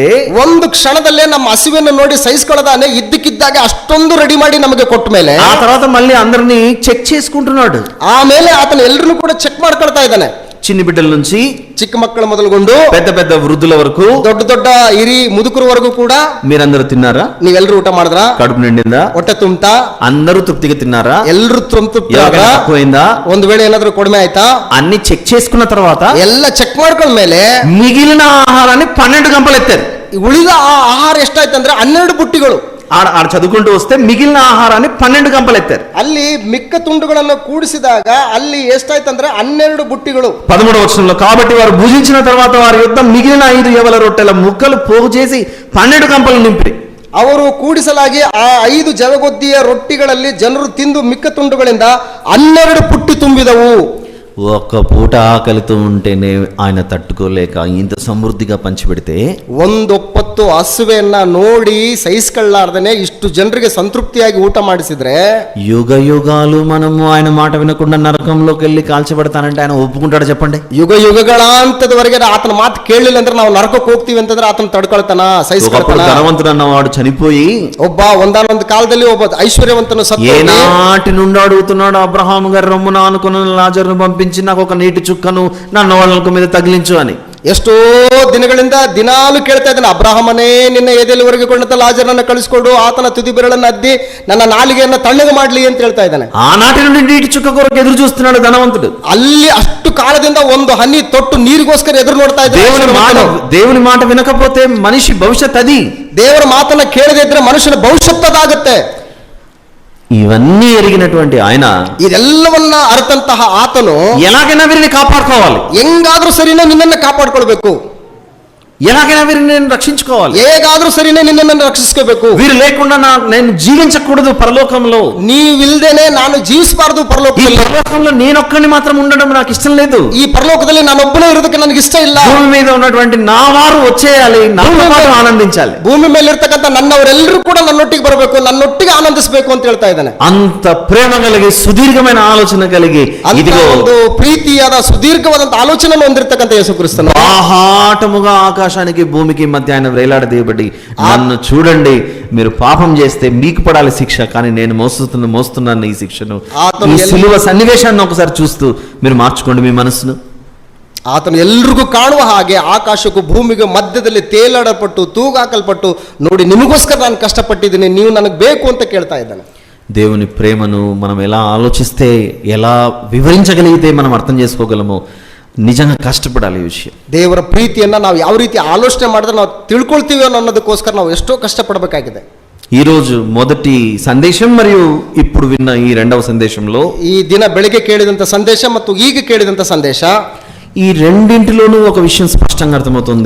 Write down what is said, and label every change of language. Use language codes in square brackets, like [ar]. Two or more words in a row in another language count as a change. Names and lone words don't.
[kn] ಒಂದು ಕ್ಷಣದಲ್ಲೇ ನಮ್ಮ ಹಸಿವೆಯನ್ನು ನೋಡಿ ಸಹಿಸ್ಕೊಳ್ಳೋದಾನೆ ಇದ್ದಕ್ಕಿದ್ದಾಗೆ ಅಷ್ಟೊಂದು ರೆಡಿ ಮಾಡಿ ನಮಗೆ ಕೊಟ್ಟ ಮೇಲೆ [te] ఆ తర్వాత మళ్ళీ అందరినీ చెక్ చేసుకుంటున్నాడు. [kn] ಆಮೇಲೆ ಆತನ ಎಲ್ಲರನ್ನು ಕೂಡ ಚೆಕ್ ಮಾಡ್ಕೊಳ್ತಾ ಇದ್ದಾನೆ. [te] చిన్ని బిడ్డల నుంచి [kn] ಚಿಕ್ಕ ಮಕ್ಕಳ ಮೊದಲುಗೊಂಡು [te] పెద్ద పెద్ద వృద్ధుల వరకు, [kn] ದೊಡ್ಡ ದೊಡ್ಡ ಹಿರಿ ಮುದುಕರವರೆಗೂ ಕೂಡ [te] మీరందరూ తిన్నారా? [kn] ನೀವೆಲ್ಲರೂ ಊಟ ಮಾಡಿದ್ರಾ? [te] కడుపు నిండిందా? [kn] ಹೊಟ್ಟೆ ತುಂಬ್ತಾ? [te] అందరూ తృప్తిగా తిన్నారా? [kn] ಎಲ್ಲರೂ [te] తక్కువైందా? [kn] ಒಂದು ವೇಳೆ ಏನಾದ್ರೂ ಕಡಿಮೆ ಆಯ್ತಾ? [te] అన్ని చెక్ చేసుకున్న తర్వాత [kn] ಎಲ್ಲ ಚೆಕ್ ಮಾಡ್ಕೊಂಡ್ಮೇಲೆ [te] మిగిలిన ఆహారాన్ని 12 గంపలు ఎత్తారు. [kn] ಉಳಿದ ಆ ಆಹಾರ ಎಷ್ಟಾಯ್ತಂದ್ರೆ 12 ಬುಟ್ಟಿಗಳು. [te] ఆడ చదువుకుంటూ వస్తే మిగిలిన ఆహారాన్ని 12 గంపలు ఎత్తారు. [kn] ಅಲ್ಲಿ ಮಿಕ್ಕ ತುಂಡುಗಳನ್ನು ಕೂಡಿಸಿದಾಗ ಅಲ್ಲಿ ಎಷ್ಟಾಯ್ತಂದ್ರೆ 12 ಬುಟ್ಟಿಗಳು. [te] 13వ వచనంలో, కాబట్టి వారు భుజించిన తర్వాత వారి యుద్ధ మిగిలిన 5 యవల రొట్టెల ముక్కలు పోగు చేసి 12 గంపలు నింపి, [kn] ಅವರು ಕೂಡಿಸಲಾಗಿ ಆ 5 ಜವಗೊದ್ದಿಯ ರೊಟ್ಟಿಗಳಲ್ಲಿ ಜನರು ತಿಂದು ಮಿಕ್ಕ ತುಂಡುಗಳಿಂದ 12 ಪುಟ್ಟಿ ತುಂಬಿದವು. [te] ఒక్క పూట ఆకలితో ఉంటేనే ఆయన తట్టుకోలేక ఇంత సమృద్ధిగా పంచిపెడితే, [kn] ಒಂದೊಪ್ಪತ್ತು ಹಸುವೆಯನ್ನ ನೋಡಿ ಸಹಿಸ್ಕೊಳ್ಳಾರ್ದನೆ ಇಷ್ಟು ಜನರಿಗೆ ಸಂತೃಪ್ತಿಯಾಗಿ ಊಟ ಮಾಡಿಸಿದ್ರೆ, [te] యుగ యుగాలు మనము ఆయన మాట వినకుండా నరకంలోకి వెళ్ళి కాల్చబడతానంటే ఆయన ఒప్పుకుంటాడు చెప్పండి? [kn] ಯುಗ ಯುಗಗಳಾಂತದವರೆಗೆ ಆತನ ಮಾತು ಕೇಳಲಿಲ್ಲ ಅಂದ್ರೆ ನಾವು ನರಕಕ್ಕೆ ಹೋಗ್ತೀವಿ ಅಂತಂದ್ರೆ ಆತನ ತಡ್ಕೊಳ್ತಾನ, ಸಹಿಸ್ಕೊಳ್ತಾನ. [te] ధనవంతుడు అన్నవాడు చనిపోయి [kn] ಒಬ್ಬ ಒಂದಾನೊಂದು ಕಾಲದಲ್ಲಿ ಒಬ್ಬ ಐಶ್ವರ್ಯವಂತನು ಸತ್ತು [te] ఏనాటి నుండి అడుగుతున్నాడు, అబ్రహాం గారి రొమ్మున అనుకున్న లాజరును పంపించి నాకు ఒక నీటి చుక్కను నా నోళ్ళ మీద తగిలించు అని. [kn] ಎಷ್ಟೋ ದಿನಗಳಿಂದ ದಿನಾಲು ಕೇಳ್ತಾ ಇದ್ದಾನೆ, ಅಬ್ರಹಾಮನೇ ನಿನ್ನ ಎದೆಯವರೆಗೆ ಕೊಂಡಂತ ಲಾಜರನ್ನ ಕಳಿಸ್ಕೊಡು, ಆತನ ತುದಿ ಬೆರಳನ್ನು ಅದ್ದಿ ನನ್ನ ನಾಲಿಗೆಯನ್ನ ತಣ್ಣಗೆ ಮಾಡ್ಲಿ ಅಂತ ಹೇಳ್ತಾ ಇದ್ದಾನೆ. [te] ఆనాటి నుండి నీటి చుక్క కొరకు ఎదురు చూస్తున్నాడు ధనవంతుడు. [kn] ಅಲ್ಲಿ ಅಷ್ಟು ಕಾಲದಿಂದ ಒಂದು ಹನಿ ತೊಟ್ಟು ನೀರಿಗೋಸ್ಕರ ಎದುರು ನೋಡ್ತಾ ಇದ್ದಾನೆ. [te] దేవుని మాట వినకపోతే మనిషి భవిష్యత్ అది. [kn] ದೇವರ ಮಾತನ್ನ ಕೇಳದೆ ಇದ್ರೆ ಮನುಷ್ಯನ ಭವಿಷ್ಯತ್ ಅದಾಗುತ್ತೆ. [te] ఇవన్నీ ఎరిగినటువంటి ఆయన [kn] ಇದೆಲ್ಲವನ್ನ ಅರ್ಥಂತಹ ಆತನು [te] ఎలాగైనా వీరిని కాపాడుకోవాలి, [kn] ಹೆಂಗಾದ್ರೂ ಸರಿನೋ ನಿನ್ನನ್ನು ಕಾಪಾಡ್ಕೊಳ್ಬೇಕು. [te] ఎలాగైనా వీరిని నేను రక్షించుకోవాలి, [kn] ಹೇಗಾದ್ರೂ ಸರಿನೇ ನಿನ್ನನ್ನು ರಕ್ಷಿಸ್ಕೋಬೇಕು. [te] వీరు లేకుండా నేను జీవించకూడదు పరలోకంలో, [kn] ನೀವಿಲ್ದೇನೆ ನಾನು ಜೀವಿಸಬಾರದು [te] ఈ [kn] ಪರಲೋಕದಲ್ಲಿ. [te] పరలోకంలో నేనొక్కడిని మాత్రం ఉండడం నాకు ఇష్టం లేదు, [kn] ಈ ಪರಲೋಕದಲ್ಲಿ ನಾನೊಬ್ಬನೇ ಇರೋದಕ್ಕೆ ನನಗೆ ಇಷ್ಟ ಇಲ್ಲ. [te] భూమి మీద ఉన్నటువంటి నా వారు వచ్చేయాలి, నాతో పాటు ఆనందించాలి. [kn] ಭೂಮಿ ಮೇಲೆ ಇರ್ತಕ್ಕಂಥ ನನ್ನವರೆಲ್ಲರೂ ಕೂಡ ನನ್ನೊಟ್ಟಿಗೆ ಬರಬೇಕು, ನನ್ನೊಟ್ಟಿಗೆ ಆನಂದಿಸಬೇಕು ಅಂತ ಹೇಳ್ತಾ ಇದ್ದಾನೆ. [te] అంత ప్రేమ కలిగి సుదీర్ఘమైన ఆలోచన కలిగి [kn] ಅಂತ [te] ఇదిగో [kn] ಒಂದು ಪ್ರೀತಿಯಾದ ಸುದೀರ್ಘವಾದಂತ ಆಲೋಚನೆ ಹೊಂದಿರತಕ್ಕಂಥ ಯೇಸು ಕ್ರಿಸ್ತನು [te] బాహాటముగా ఆకాశానికి భూమికి మధ్య ఆయన వేలాడదీయబడి, నన్ను చూడండి, మీరు పాపం చేస్తే మీకు పడాలి శిక్ష, కానీ నేను మోస్తున్నాను ఈ శిక్షను. ఈ సిలువ సన్నివేశాన్ని ఒకసారి చూస్తూ మీరు మార్చుకోండి మీ మనసును. [kn] ಆತನು ಎಲ್ರಿಗೂ ಕಾಣುವ ಹಾಗೆ ಆಕಾಶಕ್ಕೂ ಭೂಮಿಗೆ ಮಧ್ಯದಲ್ಲಿ ತೇಲಾಡಲ್ಪಟ್ಟು ತೂಗಾಕಲ್ಪಟ್ಟು ನೋಡಿ, ನಿಮಗೋಸ್ಕರ ನಾನು ಕಷ್ಟಪಟ್ಟಿದ್ದೀನಿ, ನೀವು ನನಗೆ ಬೇಕು ಅಂತ ಕೇಳ್ತಾ ಇದ್ದಾನೆ. [te] దేవుని ప్రేమను మనం ఎలా ఆలోచిస్తే, ఎలా వివరించగలిగితే మనం అర్థం చేసుకోగలమో, నిజంగా కష్టపడాలి ఈ విషయం. [kn] ದೇವರ ಪ್ರೀತಿಯನ್ನ ನಾವು ಯಾವ ರೀತಿ ಆಲೋಚನೆ ಮಾಡಿದ್ರೆ ನಾವು ತಿಳ್ಕೊಳ್ತೀವಿ ಅನ್ನೋದಕ್ಕೋಸ್ಕರ ನಾವು ಎಷ್ಟೋ ಕಷ್ಟಪಡಬೇಕಾಗಿದೆ. [te] ఈరోజు మొదటి సందేశం మరియు ఇప్పుడు విన్న ఈ రెండవ సందేశంలో, [kn] ಈ ದಿನ ಬೆಳಿಗ್ಗೆ ಕೇಳಿದಂಥ ಸಂದೇಶ ಮತ್ತು ಈಗ ಕೇಳಿದಂಥ ಸಂದೇಶ, [te] ఈ రెండింటిలోనూ ఒక విషయం స్పష్టంగా అర్థమవుతుంది.